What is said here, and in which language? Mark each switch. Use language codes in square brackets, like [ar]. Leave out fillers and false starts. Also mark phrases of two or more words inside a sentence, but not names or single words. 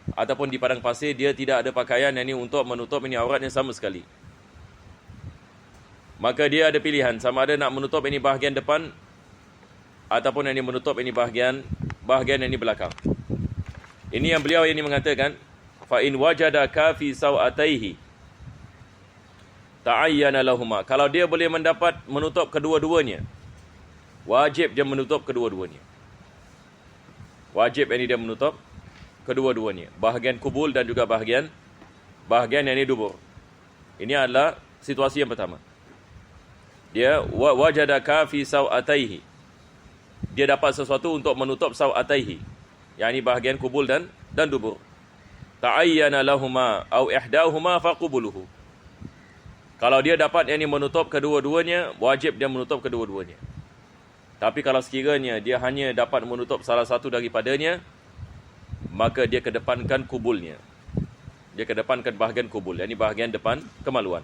[ms] ataupun di padang pasir, dia tidak ada pakaian yang ini untuk menutup ini auratnya sama sekali. Maka dia ada pilihan, sama ada nak menutup ini bahagian depan ataupun yang ini menutup ini bahagian yang ini belakang. Ini yang beliau ini mengatakan, [ar] fa in wajadaka fi sawataihi ta'ayyana lahuma. [ms] Kalau dia boleh mendapat menutup kedua-duanya, wajib dia menutup kedua-duanya. Wajib ini dia menutup kedua-duanya, bahagian kubul dan juga bahagian yang ini dubur. Ini adalah situasi yang pertama. Dia [ar] wajadaka fi sawataihi. [ms] Dia dapat sesuatu untuk menutup sawataihi, yakni bahagian kubul dan dubur. [ar] Ta'ayyana lahuma au ihdahuma faqubuluhu. [ms] Kalau dia dapat yang ini menutup kedua-duanya, wajib dia menutup kedua-duanya. Tapi kalau sekiranya dia hanya dapat menutup salah satu daripadanya, maka dia kedepankan kubulnya. Dia kedepankan bahagian kubul, yakni bahagian depan kemaluan.